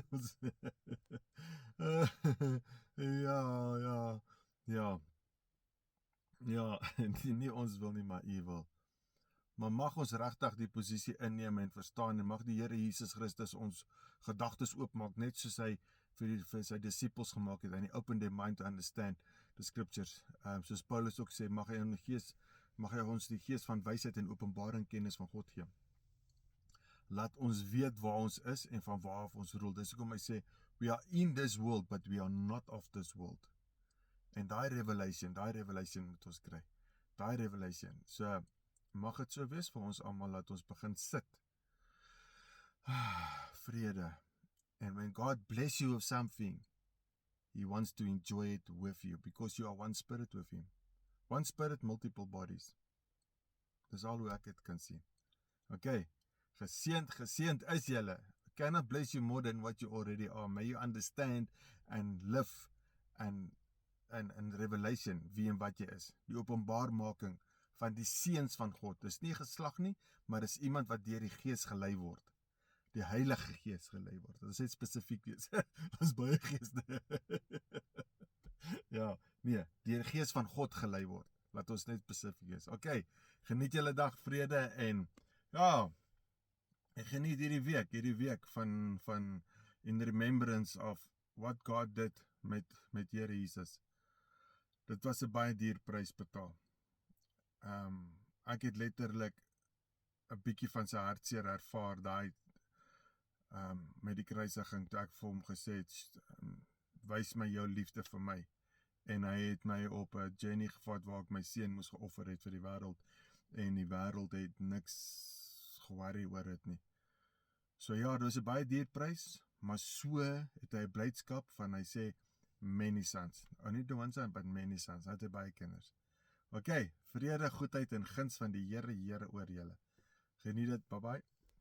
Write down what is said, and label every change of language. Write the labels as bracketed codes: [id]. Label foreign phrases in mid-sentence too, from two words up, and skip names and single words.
[af] Ja, nie ons wil nie, maar u wil. Maar mag ons regtig die posisie inneem en verstaan, en mag die Here Jesus Christus ons gedagtes oopmaak, net soos hy vir sy disippels gemaak het, [en] and he opened their mind to understand the scriptures. [af] Soos Paulus ook sê, mag hy ons die gees van wysheid en openbaring kennis van God gee. Laat ons weet waar ons is en van waar af ons rol. Dis hoekom hy sê, [en] we are in this world, but we are not of this world. [af] En daai revelation moet ons kry. Daai revelation. So, mag het so wees vir ons almal, laat ons begin sit. Vrede. [en] And when God bless you with something, he wants to enjoy it with you, because you are one spirit with him. One spirit, multiple bodies. [af] Dis al hoe ek dit kan sien. Okay, geseend is julle. [en] I cannot bless you more than what you already are. May you understand and live and revelation, [af] wie en wat jy is. Die openbaarmaking van die seuns van God. Dis nie geslag nie, maar dis iemand wat deur die Gees gelei word. Die Heilige Gees gelei word. Dit is net spesifiek wees. Ons baie geeste. Ja, nee, deur die Gees van God gelei word. Laat ons net spesifiek wees. Okay, geniet julle dag, vrede, en ja, ek geniet hierdie week van [en] in remembrance of what God did [af] met Here Jesus. Dit was 'n baie duur prys betaal. Ek het letterlik 'n bietjie van sy hartseer ervaar daai met die kruisiging, toe ek vir hom gesê het, wys my jou liefde vir my. En hy het my op 'n journey gevat waar ek my seun moes geoffer het vir die wêreld, en die wêreld het niks ge-worry oor dit nie. So ja, dit was 'n baie duur prys, maar so het hy 'n blydskap van, hy sê, [en] many sons. Only the one son, but many sons. [af] Hy het baie kinders. Okay, vrede, goedheid en guns van die Here oor julle. Geniet dit, bye bye.